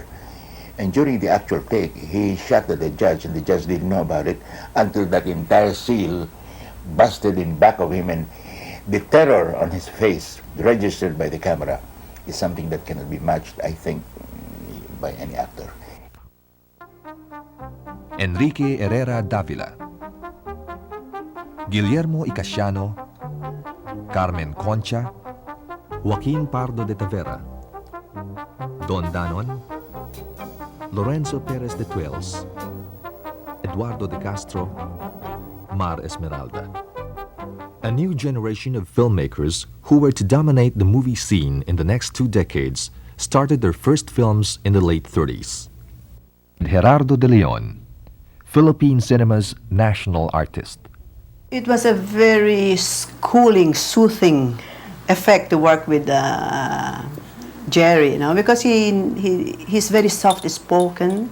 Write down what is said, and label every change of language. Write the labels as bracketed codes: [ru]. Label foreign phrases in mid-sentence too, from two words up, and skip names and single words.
[en] And during the actual take, he shot at the judge, and the judge didn't know about it until that entire seal busted in back of him, and the terror on his face, registered by the camera, is something that cannot be matched, I think, by any actor. Enrique Herrera Davila, Guillermo Icasiano, Carmen Concha, Joaquin Pardo de Tavera, Don Danon, Lorenzo Perez de Tuels, Eduardo de Castro, Mar Esmeralda. A new generation of filmmakers who were to dominate the movie scene in the next 2 decades started their first films in the late 30s. Gerardo de Leon, Philippine cinema's national artist. It was a very cooling, soothing effect to work with Jerry, because he's very soft-spoken.